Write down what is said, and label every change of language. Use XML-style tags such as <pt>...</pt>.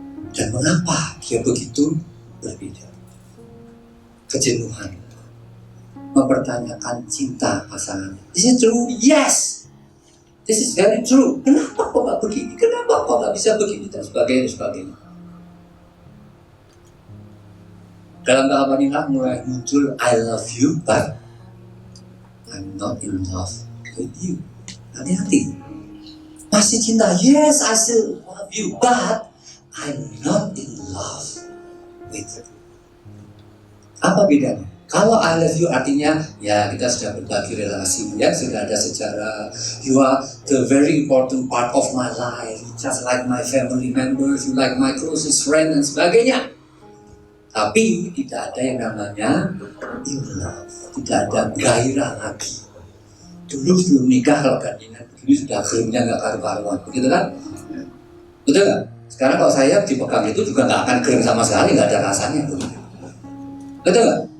<id>Dan mengapa dia begitu berbeda? Kejenuhan, mempertanyakan cinta pasangannya.</id> <en>Is it true? Yes. This is very true.</en> <id>Kenapa kok nggak begini? Kenapa kok nggak bisa begini? Dan sebagainya, sebagainya. Dalam tahapan inilah mulai muncul</id> <en>I love you, but I'm not in love with you.</en> <id>Hati-hati. Masih cinta?</id> <en>Yes, I still love you, but I'm not in love with you.</en> <id>Apa bedanya? Kalau</id> <en>I love you</en> <id>artinya ya kita sudah berbagi relasi, ya sudah ada sejarah.</id> <en>You are the very important part of my life, just like my family members, you like my closest friend</en> <id>dan sebagainya. Tapi tidak ada yang namanya</id> <en>in love,</en> <id>tidak ada gairah lagi. Dulu sebelum nikah kalau gantian begini sudah keringnya nggak karu-karuan, begitu kan? Betul nggak? Sekarang kalau saya dipegang itu juga nggak akan kering sama sekali, nggak ada rasanya, begitu. Betul nggak?</id>